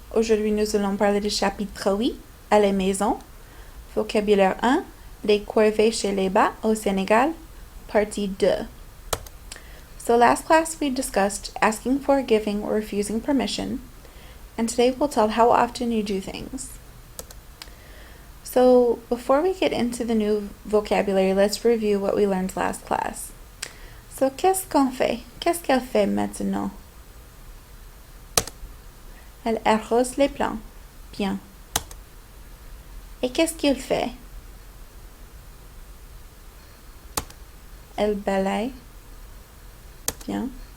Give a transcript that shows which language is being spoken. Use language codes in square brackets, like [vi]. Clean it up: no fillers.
[fr] Aujourd'hui, nous allons parler du chapitre 8, à la maison. Vocabulaire 1, les corvées chez les bas au Sénégal, partie 2. [en] So last class we discussed asking for, giving, or refusing permission, and today we'll tell how often you do things. So before we get into the new vocabulary, let's review what we learned last class. [fr] So qu'est-ce qu'on fait? Qu'est-ce qu'elle fait maintenant? Elle arrose les plantes. Bien. Et qu'est-ce qu'il fait? Elle balaye. Bien.